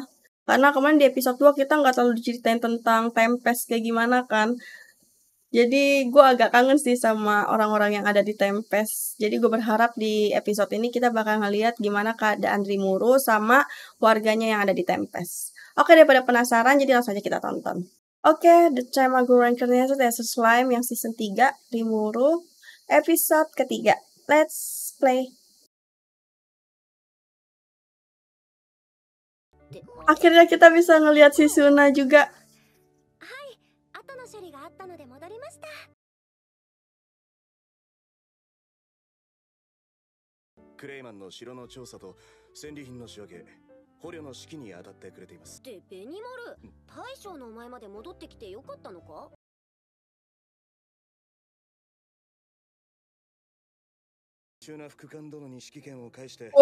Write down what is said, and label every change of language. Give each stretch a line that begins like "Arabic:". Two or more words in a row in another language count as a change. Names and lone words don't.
Indonesian: Karena kemarin di episode 2 kita nggak terlalu diceritain tentang Tempest kayak gimana kan. Jadi gue agak kangen sih sama orang-orang yang ada di Tempest. Jadi gue berharap di episode ini kita bakal ngeliat gimana keadaan Rimuru sama warganya yang ada di Tempest. Oke, daripada penasaran, jadi langsung aja kita tonton. Oke, The Time I Got Reincarnated as a Slime yang season 3, Rimuru, episode ketiga.
English: Let's play.
Indonesian: Akhirnya kita bisa ngelihat si Suna juga.
Japanese: Clayman の城の調査と戦利品の仕分け、捕虜の指揮に当たってくれています。で、ベニマル、大将の前まで戻ってきてよかったのか？副官殿に指揮権を返して、